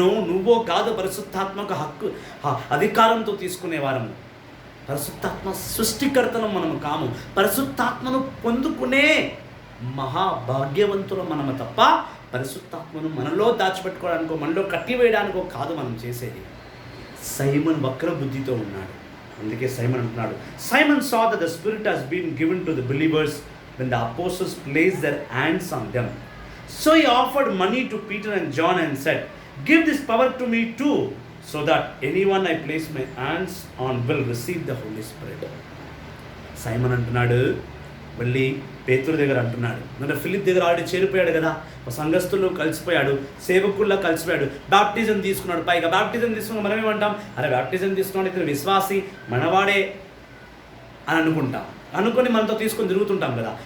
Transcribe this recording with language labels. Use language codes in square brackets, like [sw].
[te] నువ్వో కాదు పరిశుద్ధాత్మకు హక్కు అధికారంతో తీసుకునేవారము. పరిశుద్ధాత్మ సృష్టికర్తను మనము కాము. పరిశుద్ధాత్మను పొందుకునే మహాభాగ్యవంతులు మనము తప్ప పరిశుద్ధాత్మను మనలో దాచిపెట్టుకోవడానికో మనలో కట్టివేయడానికో కాదు మనం చేసేది. సైమన్ వక్ర బుద్ధితో ఉన్నాడు. అందుకే సైమన్ అంటున్నాడు, [en] Simon saw that the Spirit has been given to the believers when the apostles placed their hands on them. So he offered money to Peter and John and said, "Give this power to me too, so that anyone I place my hands on will receive the Holy Spirit." [te] Simon అంటున్నాడు, మళ్ళీ పేతురు దగ్గర అంటున్నాడు, అంటే Philip దగ్గర already చేరిపోయాడు కదా, సంఘస్థుల్లో కలిసిపోయాడు, సేవకుల్లో కలిసిపోయాడు, baptism తీసుకున్నాడు. పైగా బాప్టిజం తీసుకున్న మనం ఏమంటాం, అరే బాప్టిజం తీసుకున్నాడు ఇతను విశ్వాసి మనవాడే అని అనుకొని మనతో తీసుకొని తిరుగుతుంటాం కదా.